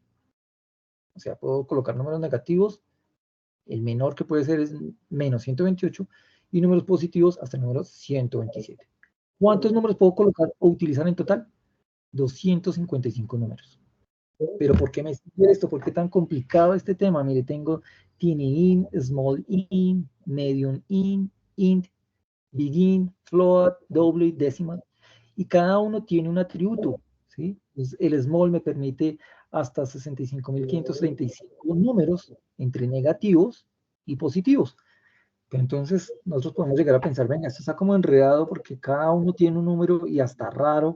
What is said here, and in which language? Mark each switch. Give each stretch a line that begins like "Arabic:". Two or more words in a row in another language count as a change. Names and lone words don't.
Spanish: O sea, puedo colocar números negativos, el menor que puede ser es menos 128, y números positivos hasta el número 127. ¿Cuántos números puedo colocar o utilizar en total? 255 números. Pero ¿por qué me sirve esto? ¿Por qué tan complicado este tema? Mire, tengo
English: tiny int, small int, medium int, big int, float, double, decimal,
Spanish: y cada uno tiene un atributo, ¿sí? Entonces, el small me permite hasta 65.535 números entre negativos y positivos. Pero entonces nosotros podemos llegar a pensar, venga, esto está como enredado porque cada uno tiene un número y hasta raro.